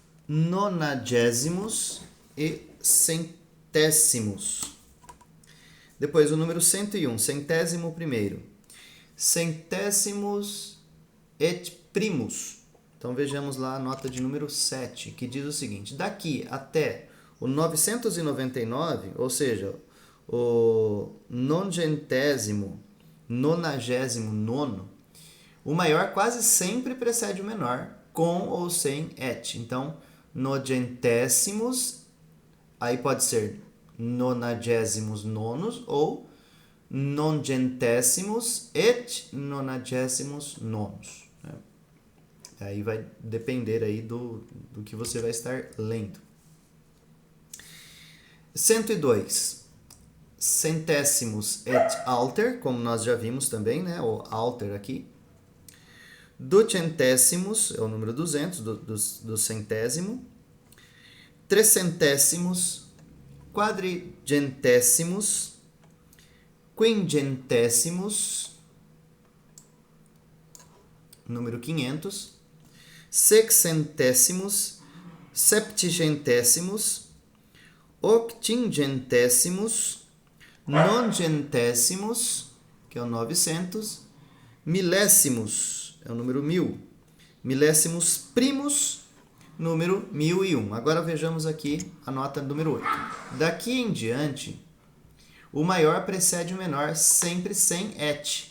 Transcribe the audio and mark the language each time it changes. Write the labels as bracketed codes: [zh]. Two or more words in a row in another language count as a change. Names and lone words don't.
[pt] nonagésimos e centésimos. Depois o número 101, centésimo primeiro. [la] Centésimos et primus. [pt] Então vejamos lá a nota de número 7, que diz o seguinte: daqui até o 999, ou seja, o nonagésimo nono, o maior quase sempre precede o menor, com ou sem et. Então, nogentésimos, aí pode ser [la] nonagésimos nonos [pt] ou [la] nongentésimos et nonagésimos nonos. [pt] Aí vai depender aí do que você vai estar lendo. 102. [la] Centésimos et alter, [pt] como nós já vimos também, né? O alter aqui. Ducentésimos, é o número 200 do centésimo. [la] Trecentésimos, quadrigentésimos, quingentésimos, [pt] número 500. [la] Sexcentésimos, septigentésimos, octingentésimos, nongentésimos, [pt] que é o 900, milésimos, é o número 1000, [la] milésimos primos, [pt] número 1001. Agora vejamos aqui a nota número 8. Daqui em diante, o maior precede o menor, sempre sem et.